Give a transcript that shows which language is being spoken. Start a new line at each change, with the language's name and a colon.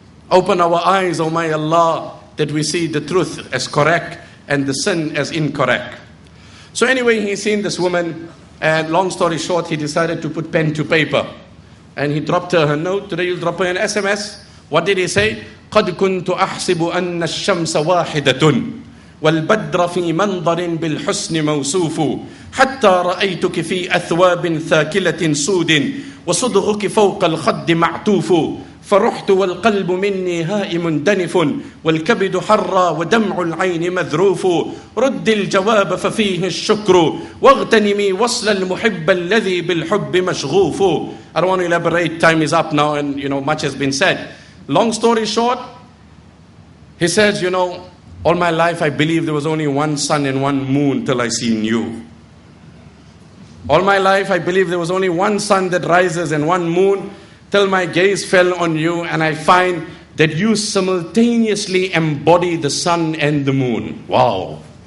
English: Open our eyes, oh my Allah, that we see the truth as correct and the sin as incorrect. So anyway, he's seen this woman, and long story short, he decided to put pen to paper. And he dropped her note. Today you'll drop her an SMS. What did he say?
Arabic: قَدْ كُنْتُ أَحْسِبُ أَنَّ الشَّمْسَ وَاحِدَةٌ وَالْبَدْرَ فِي مَنْظَرٍ بِالْحُسْنِ مَوْسُوفُ حَتَّى رَأَيْتُكِ فِي أَثْوَابٍ ثَاكِلَةٍ سُودٍ وَصُدْغُكِ فَوْقَ الْخَدِّ مَعْتُوفُ فرحت والقلب مني هائم دنف والكبد حرى ودمع العين مذروف رد الجواب ففيه الشكر واغتنمي وصل المحب الذي بالحب مشغوف.
English: I don't want to elaborate, time is up now, and much has been said. Long story short, he says, all my life I believed there was only one sun and one moon till I seen you. All my life I believed there was only one sun that rises and one moon, till my gaze fell on you, and I find that you simultaneously embody the sun and the moon. Wow.